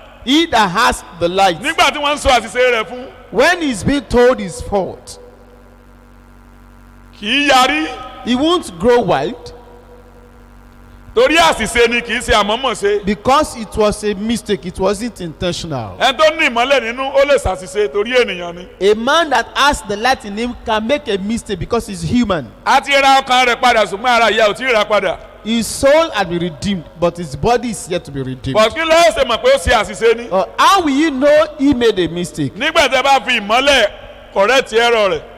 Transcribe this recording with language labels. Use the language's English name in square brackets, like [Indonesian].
[English] He that has the light, [Yoruba] nígbà tí wọ́n ń sọ àṣìṣe rẹ̀ fún [English] when he's being told his fault, [Yoruba] kì í yarí [English] he won't grow wild [Yoruba] torí àṣìṣe ni kì í ṣe àmọ́mọ̀ ṣe. [English] because it was a mistake. It wasn't intentional. [Yoruba] ẹni tó ní ìmọ́lẹ̀ nínú ó lè ṣàṣìṣe torí ènìyàn ni. [English] A man that has the light in him can make a mistake because he's human. [Yoruba] a ti ra ọkàn rẹ̀ padà ṣùgbọ́n ara ìyá ò tí ì ra padà. [English] His soul had been redeemed, but his body is yet to be redeemed. [Yoruba] bọ̀ kí ló ṣe mọ̀ pé ó ṣe àṣìṣe ni. [English] How will you know he made a mistake? [Yoruba] nígbà tí ẹ bá fi ìmọ́lẹ̀ [English] correct error [Yoruba] rẹ̀.